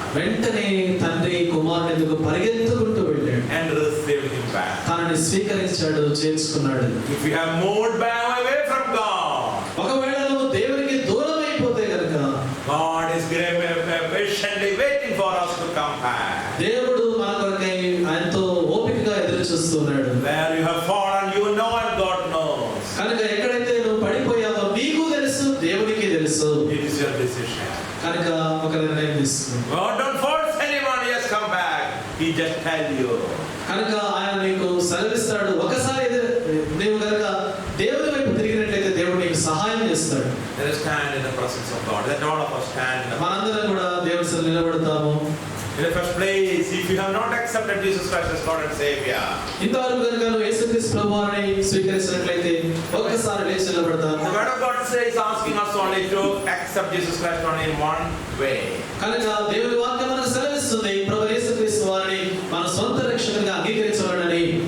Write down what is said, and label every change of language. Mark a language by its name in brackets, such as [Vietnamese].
[Telugu] వెంటనే తండ్రి కుమారుని ఎదుగు పరిగెత్తుకుంటూ వెళ్ళాడు [English] and received him back. [Telugu] తనని స్వీకరించాడు, చేర్చుకున్నాడు. [English] If you have moved back away from God, [Telugu] ఒకవేళ నువ్వు దేవునికి దూరం అయిపోతే కనుక [English] God is patiently waiting for us to come back. [Telugu] దేవుడు మన కొరకై ఎంతో ఓపికగా ఎదురు చూస్తున్నాడు. [English] Where you have fallen, you know and God knows. [Telugu] కనుక ఎక్కడైతే నువ్వు పడిపోయావో నీకు తెలుసు, దేవునికి తెలుసు. [English] It is your decision. [Telugu] కనుక ఒక నిర్ణయం తీసుకో. [English] God don't force anyone, yes, come back. He just tell you. [Telugu] కనుక ఆయన నీకు సెలవిస్తాడు. ఒకసారి నీవు కనుక దేవుని వైపు తిరిగినట్లయితే దేవుడు నీకు సహాయం చేస్తాడు. [English] Let us stand in the presence of God. Let all of us stand in the [Telugu] మనందరం కూడా దేవుని సన్నిధిలో నిలబడతాము. [English] In the first place, if you have not accepted Jesus Christ as Lord and Savior, [Telugu] ఇంతవరకు కనుక నువ్వు యేసుక్రీస్తు ప్రభువుని స్వీకరించినట్లయితే ఒక్కసారి లేచి నిలబడతాము. [English] the word of God says, asking us only to accept Jesus Christ only in one way. [Telugu] కనుక దేవుని వాక్యం మనకు సెలవిస్తుంది, ప్రభు యేసుక్రీస్తు వారిని మన సొంత రక్షకునిగా అంగీకరించవాలని.